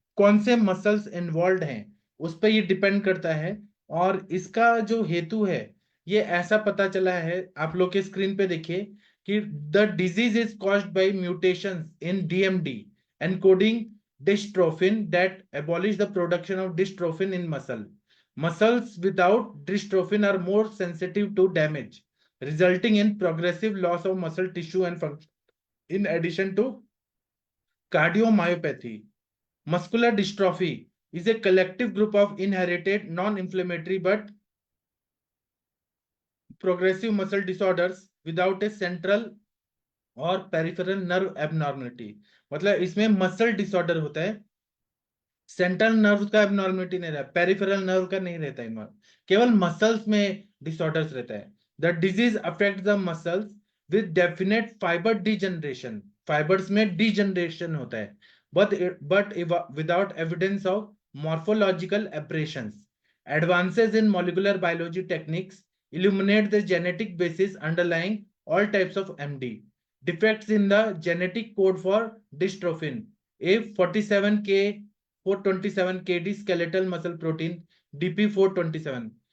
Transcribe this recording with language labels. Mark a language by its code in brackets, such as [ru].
[hi] कौन से muscles involve हैं उस पर ये डिपेंड करता है। और इसका जो हेतु है ये ऐसा पता चला है, आप लोग के स्क्रीन पे देखिए कि [en] The disease is caused by mutations in DMD encoding dystrophin that abolish the production of dystrophin in muscle. Muscles without dystrophin are more sensitive to damage, resulting in progressive loss of muscle tissue and function. In addition to cardiomyopathy, muscular dystrophy is a collective group of inherited non-inflammatory but progressive muscle disorders without a central और peripheral nerve abnormality. [hi] मतलब इसमें muscle disorder होता है, central nerve का abnormality नहीं रहता, peripheral nerve का नहीं रहता है, केवल मसल्स में डिसऑर्डर्स रहता है। [en] the disease affect the muscles with definite fibre degeneration, [hi] fibres में डिजनरेशन होता है, [en] But without evidence of morphological aberrations. Advances in molecular biology techniques illuminate the genetic basis underlying all types of MD. defects in the genetic code for dystrophin, A47K 427KD skeletal muscle protein DP427.